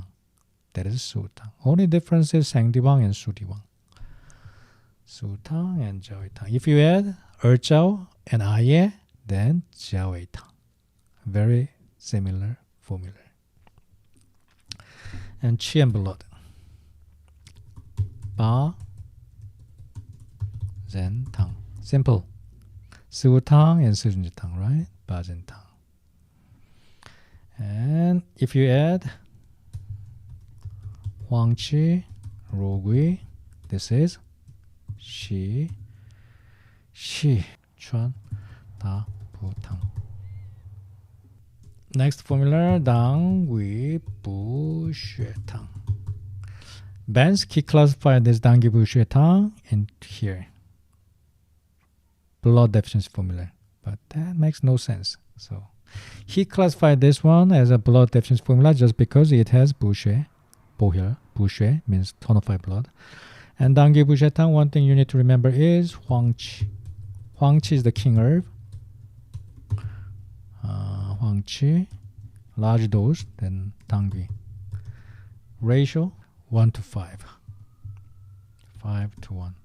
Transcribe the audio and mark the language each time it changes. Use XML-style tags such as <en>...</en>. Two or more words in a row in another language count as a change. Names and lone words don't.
<en>That is Su Tang. Only difference is Sangdiwang and Sudiwang. Su Tang and Jiao Tang. If you add Jiao and Aye, then Jiao Tang. Very similar formula. And qi and blood. Ba, zhen, tang. Simple. Siwu tang and sujunji tang, right? Ba, zhen, tang. And if you add huang qi, ro gui, this is shi, chuan, da, bu, tang. Next formula, dang, gui, bu, xue, tang. Bensky classified this dang, gui, bu, xue, tang in here. Blood deficiency formula. But that makes no sense. So he classified this one as a blood deficiency formula just because it has</en> <zh>bu, xue,</zh> <en>bohil,</en> <zh>bu, xue</zh> <en>means tonify blood. And dang, gui, bu, xue, tang, one thing you need to remember is huang qi. Huang qi is the king herb. Huang qi, large dose, then dang gui. Ratio 1 to 5. 5 to 1.</en>